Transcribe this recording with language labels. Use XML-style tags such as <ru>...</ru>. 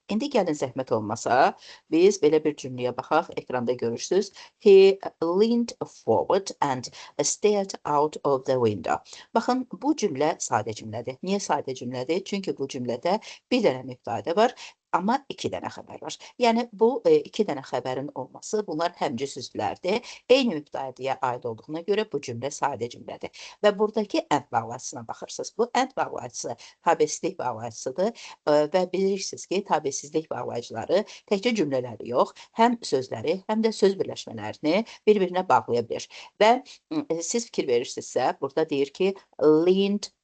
<az>İndi gəlin zəhmət olmasa, biz belə bir cümləyə baxaq, ekranda görürsünüz.</az> <en>He leaned forward and stared out of the window.</en> <az>Baxın, bu cümlə sadə cümlədir. Niyə sadə cümlədir? Çünki bu cümlədə bir dənə mübtədə var, amma 2 dənə xəbər var. Yəni, bu 2 dənə xəbərin olması, bunlar həmcins üzvlərdir. Eyni mübtədəyə aid olduğuna görə bu cümlə sadə cümlədir. Və buradakı and bağlacısına baxırsınız. Bu and bağlacısı tabesizlik bağlacısıdır və bilirsiniz ki, tabesizlik bağlacıları təkcə cümlələri yox, həm sözləri, həm də söz birləşmələrini bir-birinə bağlaya bilir. Və siz fikir verirsinizsə, burada deyir ki, leaned</az>